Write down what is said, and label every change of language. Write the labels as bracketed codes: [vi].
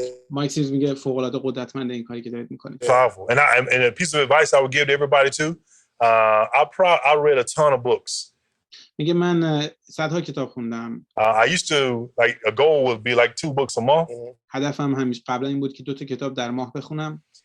[fa] مایک سیمز میگه فوق العاده قدرتمند این کاری که دارید میکنید. [en] Powerful. And a piece of advice I would give to everybody too. I read a ton of books. [fa] میگه من صدها کتاب خوندم. [en] I used to a goal would be like 2 books a month. [fa] هدفم همیشه قبلا این بود که 2 تا کتاب در ماه بخونم.